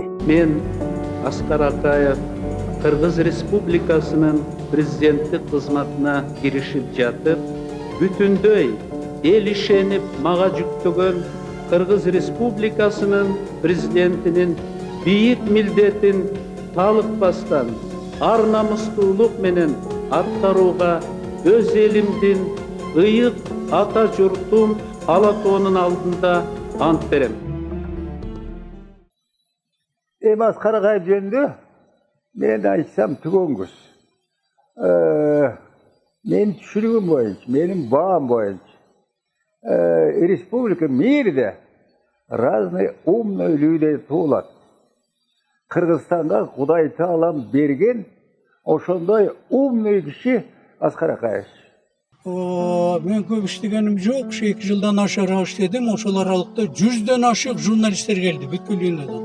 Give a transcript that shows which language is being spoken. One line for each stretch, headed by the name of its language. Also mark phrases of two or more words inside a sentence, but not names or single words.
Kyrgyz: Мен Аскар Акаев Кыргыз Республикасынын президенттик кызматына киришип жатып, бүтүндөй эл ишенип мага жүктөгөн Кыргыз Республикасынын президентинин бийик милдетин талыкпастан ар намыстуулук менен аткарууга өз элимдин ыйык ата журтум ала тоонун алдында ант берем. Аскар Акаев жөнүндө мен айтсам түгөнгүс. Мен түшүрүгүм боюнча, менин баам боюнча, республика мирде
Russian: разный умный люди
Kyrgyz: туулат. Кыргызстанга Кудай Таалам берген ошондой умный киши Аскар Акаев. Мен көп иштегеним жок, 2 жылдан ашык иштедим. Ошол аралыкта 100дөн ашык журналисттер келди бүткүл дүйнөдөн.